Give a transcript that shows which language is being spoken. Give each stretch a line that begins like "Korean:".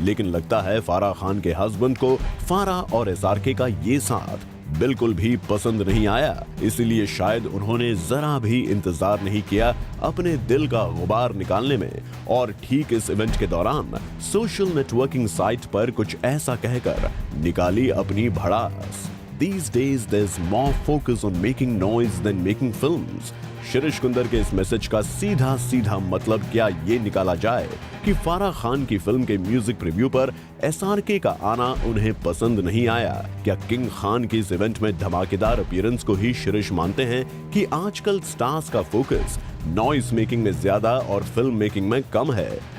Hindi: लेकिन लगता है फराह खान के हस्बैंड को फराह और एसआरके का ये साथ बिल्कुल भी पसंद नहीं आया, इसलिए शायद उन्होंने जरा भी इंतजार नहीं किया अपने दिल का गुबार निकालने में, और ठीक इस इवेंट के दौरान सोशल नेटवर्किंग साइट पर कुछ ऐसा कहकर निकाली अपनी भड़ास।
English: These days there's more focus on making noise than making films.
Hindi: Shirish Kundar के इस मैसेज का सीधा सीधा मतलब क्या ये निकाला जाए कि फराह खान की फिल्म के म्यूजिक प्रीव्यू पर एसआरके का आना उन्हें पसंद नहीं आया। क्या किंग खान की इस इवेंट में धमाकेदार अपीयरेंस को ही शिरीष मानते हैं कि आजकल स्टार्स का फोकस नॉइज मेकिंग में ज्यादा और फिल्म मेकिंग में कम है?